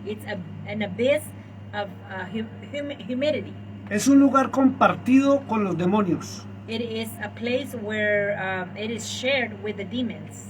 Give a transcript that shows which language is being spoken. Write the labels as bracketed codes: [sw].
[en] It's an abyss of humidity. [es] Es un lugar compartido con los demonios, [en] It is a place where it is shared with the demons,